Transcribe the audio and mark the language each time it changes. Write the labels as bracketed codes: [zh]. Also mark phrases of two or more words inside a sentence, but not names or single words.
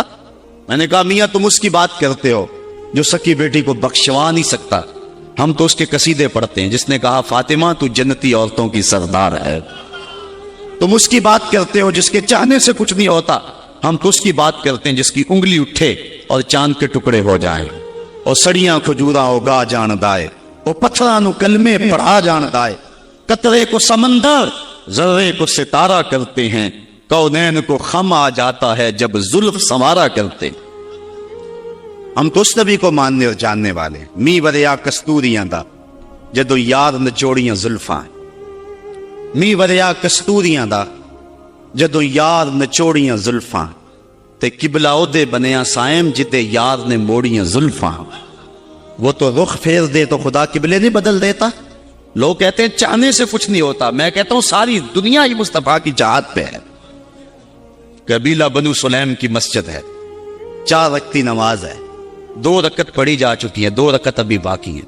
[ur] میں نے کہا میاں تم اس کی بات کرتے ہو جو سکی بیٹی کو بخشوا نہیں سکتا، ہم تو اس کے قصیدے پڑھتے ہیں جس نے کہا فاطمہ تو جنتی عورتوں کی سردار ہے۔ تم اس کی بات کرتے ہو جس کے چاہنے سے کچھ نہیں ہوتا، ہم تو اس کی بات کرتے ہیں جس کی انگلی اٹھے اور چاند کے ٹکڑے ہو جائیں، اور [pa] سڑیاں کھجورا اگا جان دائے، وہ پتھرانو کلمے پڑھا جان دائے، [ur] قطرے کو سمندر ذرے کو ستارہ کرتے ہیں، کونین کو خم آ جاتا ہے جب زلف سنوارا کرتے۔ ہم تو اس نبی کو ماننے اور جاننے والے، [pa] می وریا کستوریاں دا جدو یار نچوڑیاں زلفاں، می وریا کستوریاں دا جدو یار نچوڑیاں زلفاں، تے قبلہ اودے بنیا سائم جتے یار نے موڑیاں زلفاں۔ [ur] وہ تو رخ پھیر دے تو خدا قبلے نہیں بدل دیتا۔ لوگ کہتے ہیں چاہنے سے کچھ نہیں ہوتا، میں کہتا ہوں ساری دنیا ہی مصطفیٰ کی چاہت پہ ہے۔ قبیلہ بنو سلیم کی مسجد ہے، 4 رکعتی نماز ہے، 2 رکعت پڑھی جا چکی ہیں، 2 رکعت ابھی باقی ہیں۔